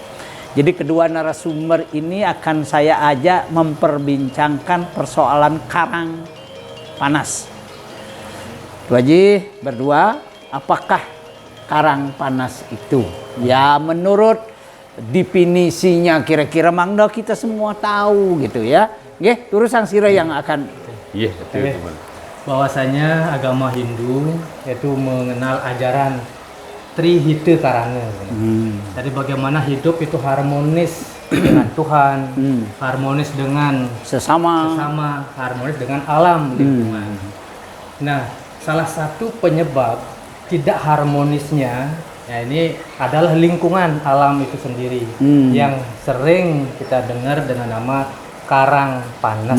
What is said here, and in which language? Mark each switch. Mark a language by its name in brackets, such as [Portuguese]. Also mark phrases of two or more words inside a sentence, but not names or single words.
[Indonesian] Jadi kedua narasumber ini akan saya ajak memperbincangkan persoalan karang panas. Tu Haji berdua, apakah karang panas itu? Ya menurut definisinya kira-kira mangda kita semua tahu gitu ya. Nggih, terus sang sira yang akan. Iya, betul. Bahwasanya agama Hindu yaitu mengenal ajaran Trihita Karanga. Jadi bagaimana hidup itu harmonis dengan Tuhan, harmonis dengan sesama, harmonis dengan alam lingkungan. Nah, salah satu penyebab tidak harmonisnya ya ini adalah lingkungan alam itu sendiri yang sering kita dengar dengan nama karang panas.